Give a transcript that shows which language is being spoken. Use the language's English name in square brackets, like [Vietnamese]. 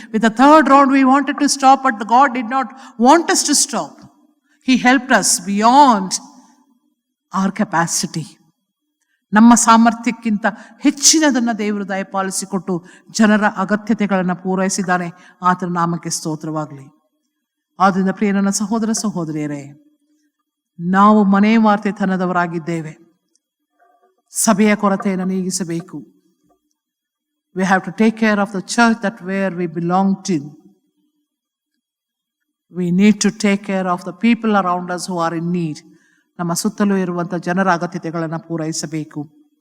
[English] With the 3rd round we wanted to stop, but God did not want us to stop. He helped us beyond our capacity. [Kannada] ನಮ್ಮ ಸಾಮರ್ಥ್ಯಕ್ಕಿಂತ ಹೆಚ್ಚಿನದನ್ನು ದೇವರು ದಯಪಾಲಿಸಿಕೊಟ್ಟು ಜನರ ಅಗತ್ಯತೆಗಳನ್ನು ಪೂರೈಸಿದ್ದಾನೆ. ಆತನ ನಾಮಕ್ಕೆ ಸ್ತೋತ್ರವಾಗಲಿ. ಆದ್ದರಿಂದ ಪ್ರಿಯ ನನ್ನ ಸಹೋದರ ಸಹೋದರಿಯರೇ, ನಾವು ಮನೆ ವಾರ್ತೆತನದವರಾಗಿದ್ದೇವೆ. ಸಭೆಯ ಕೊರತೆಯನ್ನು ನೀಗಿಸಬೇಕು. [English] We have to take care of the church that where we belong to. We need to take care of the people around us who are in need. [Kannada] ನಮ್ಮ ಸುತ್ತಲೂ ಇರುವಂಥ ಜನರ ಅಗತ್ಯತೆಗಳನ್ನು ಪೂರೈಸಬೇಕು.